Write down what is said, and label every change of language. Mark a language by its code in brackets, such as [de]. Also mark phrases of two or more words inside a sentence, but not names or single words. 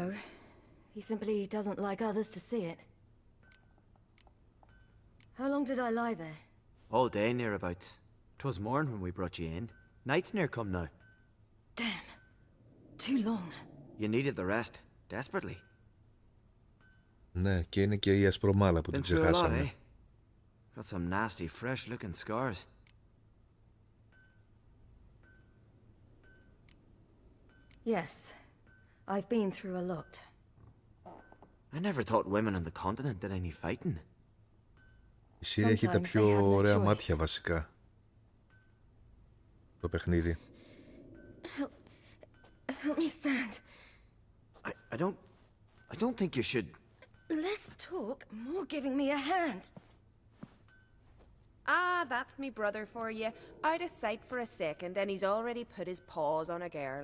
[en] He simply doesn't like others to see it. How long did I lie there? All day nearabouts. 'Twas morn when we brought you in. Night's near come now. Damn. Too long. You needed the rest. Desperately. [el] Ναι, και είναι και η ασπρομάλα που την ξεχάσαμε. [en] Got some nasty, fresh-looking scars. Yes. I've been through a lot. I never thought women on the continent did any fighting. [el] Η Σύρια έχει τα πιο ωραία μάτια βασικά. Το παιχνίδι. [en] Help me stand. I don't think you should. Less talk, more giving me a hand. Ah, that's me brother for you. Out of sight for a second, and he's already put his paws on a girl.